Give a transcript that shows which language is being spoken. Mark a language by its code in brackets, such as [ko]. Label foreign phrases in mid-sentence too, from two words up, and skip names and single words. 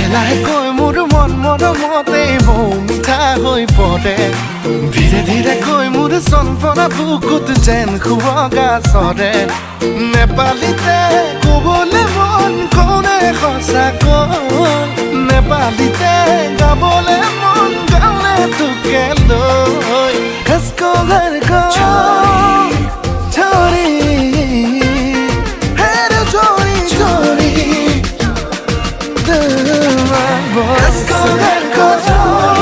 [as] লাহে কৈ মোৰ মন মৰমতে বৌ মিঠা হৈ পৰে ধীৰে ধীৰে কৈ মোৰ চনপৰা বুকুত যেন খুৱগা চৰে নেপালীতে ক'বলে মন কোনে সঁচাকৈ [ne] नेपालीते गाबोले मन गाउने तुके लोई कसको घर को छोरी हेरे चोरी चोरी कसको घर को